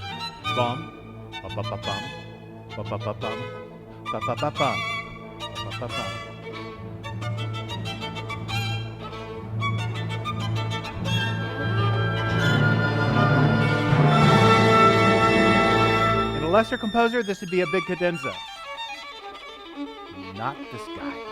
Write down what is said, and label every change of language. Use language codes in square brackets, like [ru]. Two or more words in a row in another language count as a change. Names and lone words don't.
[en] Bum, ba ba ba bum, ba ba ba bum, ba ba ba bum, ba ba bum. In a lesser composer, this would be a big cadenza. Not this guy.